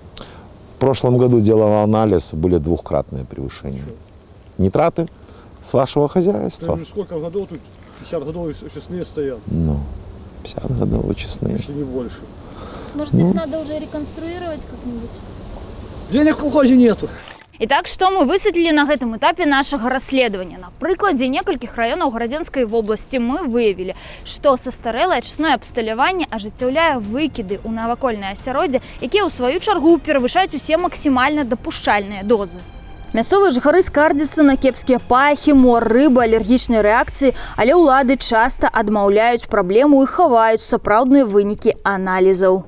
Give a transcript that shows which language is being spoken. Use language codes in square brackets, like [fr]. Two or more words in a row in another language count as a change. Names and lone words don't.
[ru] В прошлом году делал анализ, были 2-кратные превышения. Нитраты с вашего хозяйства. Сколько годов тут? 50 годов очистные стоят. Ну, 50 годов очистные. Если не больше. Может, их надо уже реконструировать как-нибудь? Денег в колхозе нету. Итак, [be] што мы высветлілі на гэтым этапе нашага расследавання? На прыкладзе некалькіх раёнаў Гарадзенскай вобласці мы выявілі, што састарэлае ачысное абсталяванне ажыццяўляе выкіды ў навакольнае асяроддзе, якія ў сваю чаргу перавышаюць усе максімальна дапушчальныя дозы. Мясцовыя жыхары скардзяцца на кепскія пахі, мор рыбы, алергічныя рэакцыі, але ўлады часта адмаўляюць праблему і хаваюць сапраўдныя вынікі аналізаў.